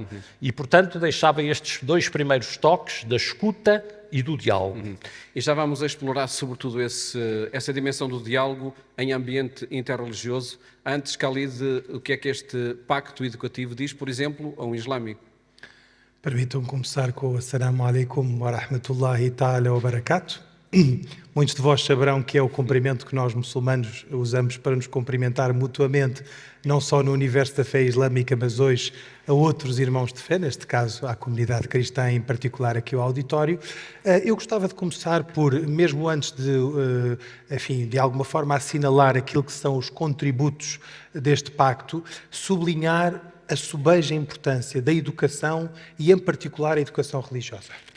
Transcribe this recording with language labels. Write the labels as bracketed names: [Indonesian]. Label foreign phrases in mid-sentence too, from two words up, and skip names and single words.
[Portuguese] E, portanto, deixava estes dois primeiros toques da escuta e do diálogo. E já vamos explorar, sobretudo, essa dimensão do diálogo em ambiente interreligioso. Antes, Khalid, o que é que este pacto educativo diz, por exemplo, a um islâmico? Permitam-me começar com o [Arabic] السلام عليكم ورحمة الله تعالى وبركاته. [Portuguese] Muitos de vós saberão que é o cumprimento que nós muçulmanos usamos para nos cumprimentar mutuamente, não só no universo da fé islâmica, mas hoje a outros irmãos de fé, neste caso à comunidade cristã, em particular aqui ao auditório. Eu gostava de começar por, mesmo antes de alguma forma assinalar aquilo que são os contributos deste pacto, sublinhar a sobeja importância da educação e, em particular, a educação religiosa.